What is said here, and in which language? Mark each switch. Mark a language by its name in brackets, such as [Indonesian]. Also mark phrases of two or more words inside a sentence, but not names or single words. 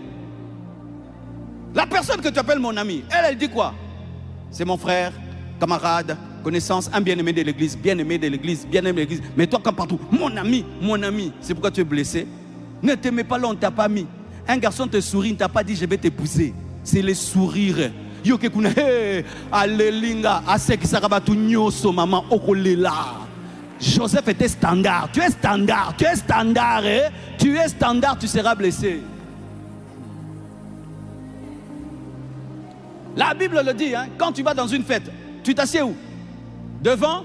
[French] La personne que tu appelles mon ami, elle dit quoi? C'est mon frère, camarade, connaissance, un bien-aimé de l'église, bien-aimé de l'église, bien-aimé de l'église. Mais toi, comme partout, mon ami, c'est pourquoi tu es blessé. Ne te mets pas là, on ne t'a pas mis. Un garçon te sourit, il ne t'a pas dit je vais t'épouser. C'est les sourires. [Lingala] yoke kuna alelinga asekisaka batu nyoso maman okolela. [French] Joseph était standard. Tu es standard, tu es standard, tu es standard, tu seras blessé. La Bible le dit, hein, quand tu vas dans une fête, tu t'assieds où? Devant?